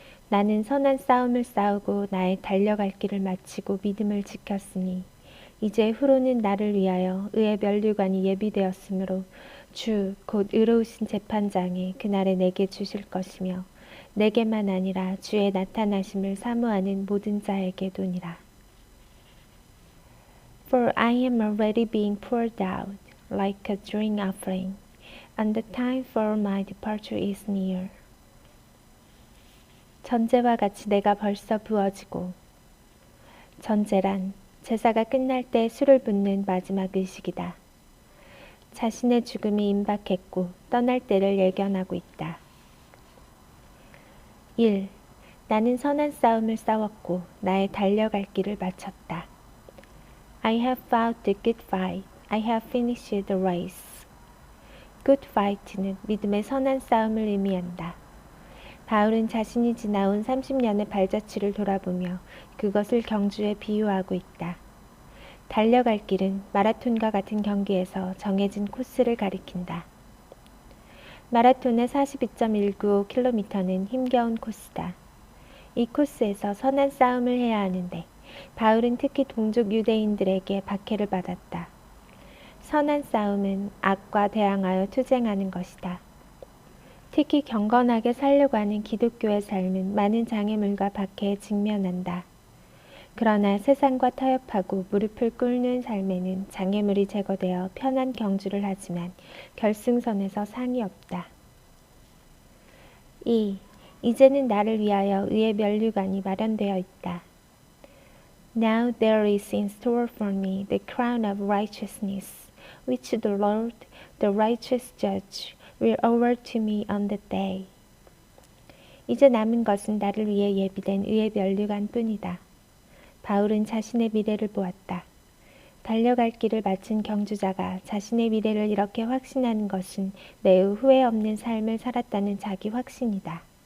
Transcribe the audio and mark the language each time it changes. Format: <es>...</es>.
<ko>나는 선한 싸움을 싸우고 나의 달려갈 길을 마치고 믿음을 지켰으니 이제 후로는 나를 위하여 의의 면류관이 예비되었으므로 주 곧 의로우신 재판장이 그날에 내게 주실 것이며 내게만 아니라 주의 나타나심을 사모하는 모든 자에게도니라.</ko> <en>For I am already being poured out like a drink offering, and the time for my departure is near.</en> <ko>전제와 같이 내가 벌써 부어지고, 전제란 제사가 끝날 때 술을 붓는 마지막 의식이다. 자신의 죽음이 임박했고 떠날 때를 예견하고 있다. 1. 나는 선한 싸움을 싸웠고 나의 달려갈 길을 마쳤다.</ko> <en>I have fought the good fight. I have finished the race.</en> <ko>Good fight는 믿음의 선한 싸움을 의미한다. 바울은 자신이 지나온 30년의 발자취를 돌아보며 그것을 경주에 비유하고 있다. 달려갈 길은 마라톤과 같은 경기에서 정해진 코스를 가리킨다. 마라톤의 42.195km는 힘겨운 코스다. 이 코스에서 선한 싸움을 해야 하는데 바울은 특히 동족 유대인들에게 박해를 받았다. 선한 싸움은 악과 대항하여 투쟁하는 것이다. 특히 경건하게 살려고 하는 기독교의 삶은 많은 장애물과 박해에 직면한다. 그러나 세상과 타협하고 무릎을 꿇는 삶에는 장애물이 제거되어 편한 경주를 하지만 결승선에서 상이 없다. 2. 이제는 나를 위하여 의의 면류관이 마련되어 있다.</ko> <en>Now there is in store for me the crown of righteousness, which the Lord, the righteous judge, will award to me on that day.</en> <ko>이제 남은 것은 나를 위해 예비된 의의 면류관 뿐이다. 바울은 자신의 미래를 보았다. 달려갈 길을 마친 경주자가 자신의 미래를 이렇게 확신하는 것은 매우 후회 없는 삶을 살았다는 자기 확신이다.</ko>